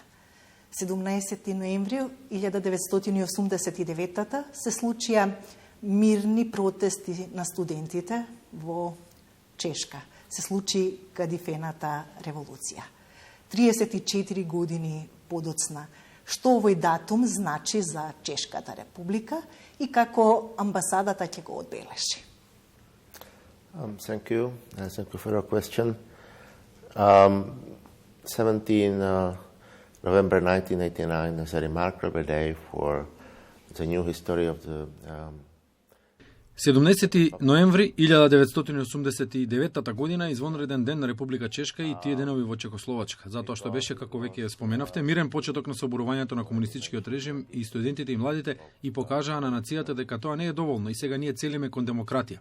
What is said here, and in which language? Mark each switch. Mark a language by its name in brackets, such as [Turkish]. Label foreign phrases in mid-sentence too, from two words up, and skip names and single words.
[Macedonian] 17 ноември 1989 се случија мирни протести на студентите во Чешка. Се случи кадифената револуција. 34 години подоцна. Што овој датум значи за Чешката република и како амбасадата ќе го одбележи? [English] Thank you. Thank you for your question. 17 November 1989 is a remarkable day for the new history of the [Macedonian] 17 ноември 1989 година извонреден ден на Република Чешка и тие денови во Чехословачка, затоа што беше, како веќе споменавте, мирен почеток на соборувањето на комунистичкиот режим и студентите и младите и покажаа на нацијата дека тоа не е доволно и сега ние целиме кон демократија.